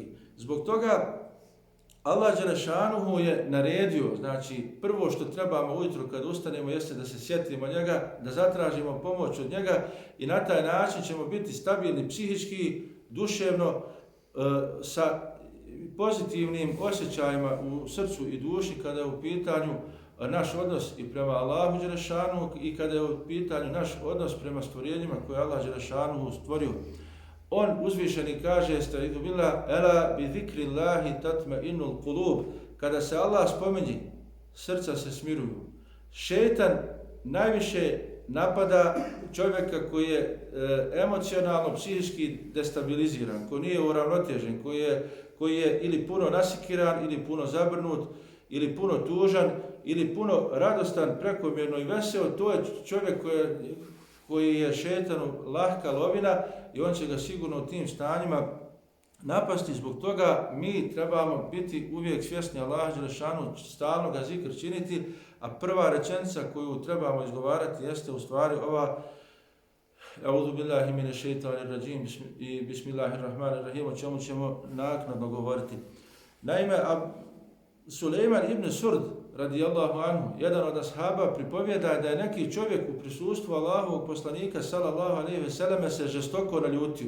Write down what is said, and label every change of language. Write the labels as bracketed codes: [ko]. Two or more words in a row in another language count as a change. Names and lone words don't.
[bs] Zbog toga Allah dželešanuhu je naredio, znači prvo što trebamo ujutro kad ustanemo jeste da se sjetimo njega, da zatražimo pomoć od njega i na taj način ćemo biti stabilni psihički, duševno, sa pozitivnim osjećajima u srcu i duši kada je u pitanju naš odnos i prema Allahu dželešanuhu i kada je u pitanju naš odnos prema stvorenjima koje je Allah dželešanuhu stvorio. On uzvišeni kaže, [ar] أستعيذ بالله, ألا بذكر الله تطمئن القلوب. [bs] Kada se Allah spominje, srca se smiruju. Šejtan najviše napada čovjeka koji je emocionalno, psihički destabiliziran, koji nije uravnotežen, koji je ili puno nasikiran, ili puno zabrnut, ili puno tužan, ili puno radostan, prekomjerno i veseo. To je čovjek koji je šejtanu lahka lovina i on će ga sigurno u tim stanjima napasti. Zbog toga mi trebamo biti uvijek svjesni Allaha dželešanu, stalno ga zikr činiti, a prva rečenica koju trebamo izgovarati jeste u stvari ova [ar] أعوذ بالله من الشيطان الرجيم [bs] i bismillahirrahmanirrahim, o čemu ćemo naknadno govoriti. Naime, Sulejman ibn Surd [ar] رضي الله عنه, [bs] jedan od ashaba, pripovijeda da je neki čovjek u prisustvu Allahovog poslanika [ar] صلى الله عليه وسلم [bs] se žestoko naljutio.